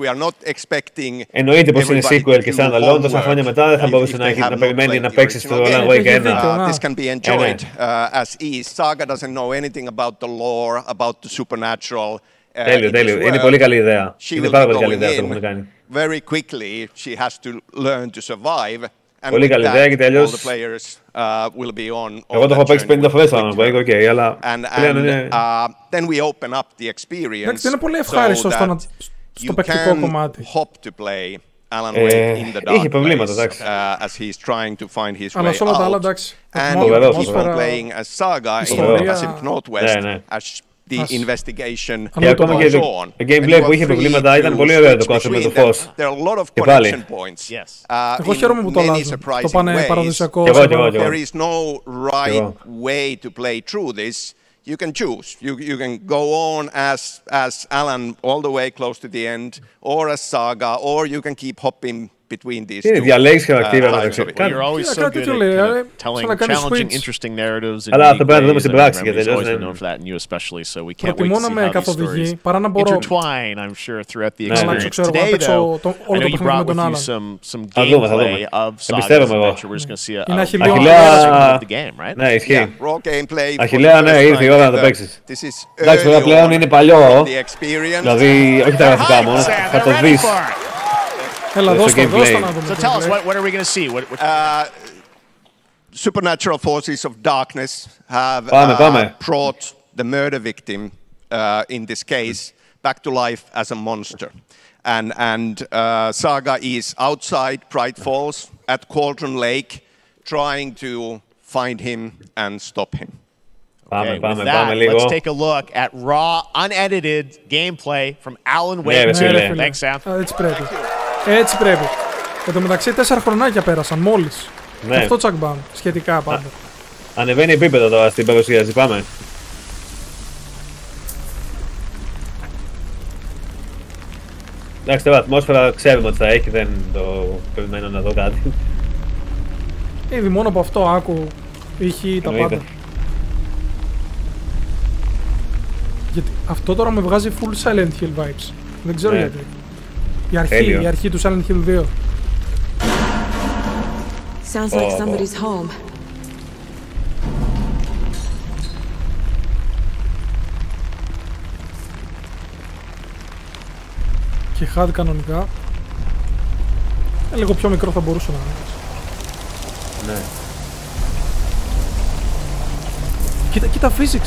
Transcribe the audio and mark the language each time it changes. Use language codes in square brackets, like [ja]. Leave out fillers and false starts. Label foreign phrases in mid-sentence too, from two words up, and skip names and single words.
[en] We are not expecting. [el] Εννοείται πως είναι sequel και standalone, τόσα χρόνια μετά δεν θα μπορούσε να περιμένει να παίξει στο Alan Wake 1. [en] This can be enjoyed as is. Saga doesn't know anything about the lore, about the supernatural. [el] Τέλειο. Είναι πολύ καλή ιδέα. Είναι πάρα πολύ καλή ιδέα αυτό που έχουν κάνει. [en] Very quickly, she has to learn to survive. [el] Πολύ καλή ιδέα γιατί αλλιώς εγώ το έχω παίξει 50 φορές το Alan Wake, αλλά πλέον είναι... [en] Then we open up the experience. [el] Εντάξει, είναι πολύ ευχάριστο στο παικτικό κομμάτι. Είχε προβλήματα, εντάξει. Αλλά σε όλα τα άλλα, εντάξει. [en] And playing as Saga in the Pacific Northwest as the investigation goes on. [el] Το gameplay που είχε προβλήματα ήταν πολύ ωραίο το concept με το φως. Και πάλι. Εγώ χαίρομαι που το αλλάζουν. Το πάνε παραδοσιακό. [en] There is no right way to play through this. You can choose. You can go on as Alan all the way close to the end, or as Saga, or you can keep hopping between these two. You're always so good at telling challenging, interesting narratives. And [el] αλλά αυτό πρέπει να δούμε στην πράξη. [en] He's always been known for that, and you especially. So we can't wait to see how these stories intertwine, I'm sure, throughout the experience. Today, though, I know you brought with you some gameplay of Saga's adventure. We're just going to see a of the game, right? [el] Ναι, ισχύει. Gameplay. Αχιλλέα, ναι, ήρθε η ώρα να το παίξεις. Εντάξει, τώρα πλέον είναι παλιό. Δηλαδή, όχι τα γραφικά μόνο, θα το δεις. Έλα, δώστε να δούμε. [en] So tell us, what are we going to see? Supernatural forces of darkness have brought the murder victim, in this case, back to life as a monster. And Saga is outside Bright Falls at Cauldron Lake, trying to find him and stop him. Okay, with that, let's take a look at raw, unedited gameplay from Alan Wake 2. Thanks, Sam. [el] Έτσι πρέπει. Έτσι πρέπει. Εν τω μεταξύ 4 χρονάκια πέρασαν μόλις. Ναι. Αυτό τσακμπάμ, σχετικά πάντα. Ανεβαίνει επίπεδο τώρα στην παρουσίαση, πάμε. Εντάξει, τώρα ατμόσφαιρα ξέρουμε ότι θα έχει, δεν το περιμένω να δω κάτι. Ήδη μόνο από αυτό άκου ήχη τα πάντα. Γιατί αυτό τώρα με βγάζει [en] full Silent Hill vibes. [el] Δεν ξέρω γιατί. Η αρχή του Silent Hill 2. [en] Sounds like somebody's home. [el] Και HUD κανονικά. Λίγο πιο μικρό θα μπορούσε να είναι. Ναι. Κοίτα physics.